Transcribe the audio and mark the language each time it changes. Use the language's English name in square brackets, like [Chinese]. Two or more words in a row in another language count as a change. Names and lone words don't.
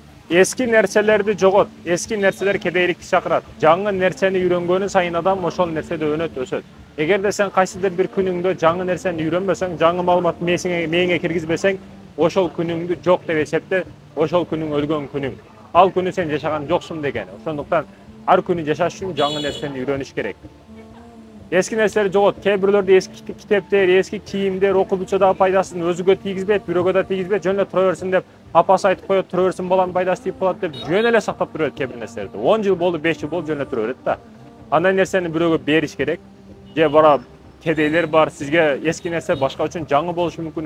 [Kyrgyz] Эски нерселерди жогот. Эски нерселер кедейликти чакырат. Жаңы nerseni үйrөнгөнү сайын адам ошол нерседе өнөт, өсөт. Эгерде сен кайсыдыр бир күнүңдө жаңы нерсени үйрөнбөсөң, жаңы маалымат мээңе киргизбесең, ошол күнүңдү жок деп эсепте, ошол күнүң өлгөн күнүң. Ал күнү сен жашаган жоксуң деген. Ошондуктан ар күнү жашаш үчүн жаңы нерсени үйрөнүш керек. Эски неслер жогот. Кээ бирлөрдө eski китептер, eski кийимдер окуучу да пайдасын өзүгө тийгизбейт, бирөөгө да тийгизбейт. Жөн эле тура берсин деп апасы айтып коет, тура берсин баланын пайдасы тийип калат деп жөн эле сактап тура берет кээ бир нерселерди. 10 жыл болду, 5 жыл болду, жөн эле тура берет да. Андай нерсени бирөөгө бериш керек. Же бара кедейлер бар, сизге eski нерсе башка үчүн жаңы болушу мүмкүн.